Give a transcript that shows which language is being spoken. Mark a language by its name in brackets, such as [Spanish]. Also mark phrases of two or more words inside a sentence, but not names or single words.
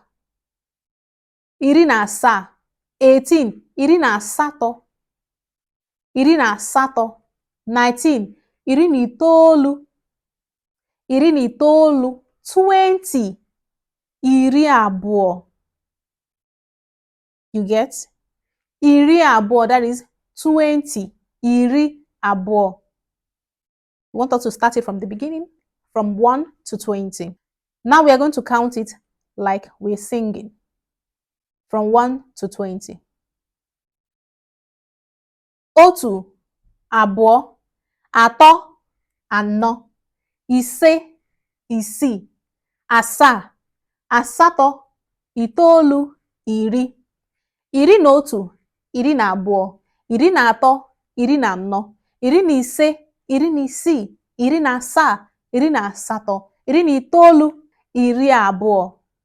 [Igbo] Iri na asaa. 18. Iri na asatọ. Iri na asatọ. 19. Iri na itoolu. Iri na itoolu. 20. Iri abụọ. [English] You get? [Igbo] Iri abụọ, [English] that is 20. [Igbo] Iri abụọ. [English] You want us to start it from the beginning, from 1 to 20. Now we are going to count it like we're singing, from 1 to 20. [Igbo] Otu, abụọ, atọ, anọ, ise, isii, asaa, asatọ, itoolu, iri. Iri na otu, iri na abụọ, iri na atọ, iri na anọ, iri na ise, iri na isii, iri na asaa, iri na asatọ, iri na itoolu, iri abụọ.